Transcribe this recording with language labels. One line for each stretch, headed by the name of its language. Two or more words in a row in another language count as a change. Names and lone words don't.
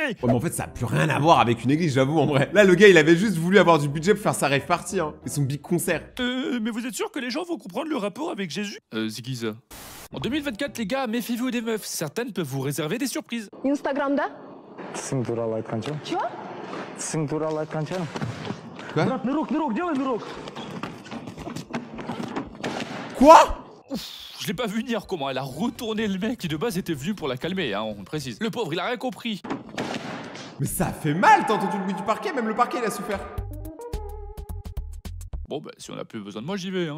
French: Ouais, mais en fait, ça a plus rien à voir avec une église, j'avoue, en vrai. Là, le gars, il avait juste voulu avoir du budget pour faire sa rave party, hein. Et son big concert. Mais vous êtes sûr que les gens vont comprendre le rapport avec Jésus? C'est qui ça? En 2024, les gars, méfiez-vous des meufs. Certaines peuvent vous réserver des surprises.
Turkish: Instagram'da
Kazakh: Sim туралы айтқанша.
Russian: Чё?
Kazakh: Sim туралы айтқанша.
French: Quoi?
Russian: Нырок, делай нырок.
French: Quoi? Ouf, je l'ai pas vu venir comment elle a retourné le mec qui de base était venu pour la calmer, hein, on le précise. Le pauvre, il a rien compris. Mais ça fait mal, t'as entendu le bruit du parquet? Même le parquet, il a souffert. Bon bah si on a plus besoin de moi, j'y vais, hein.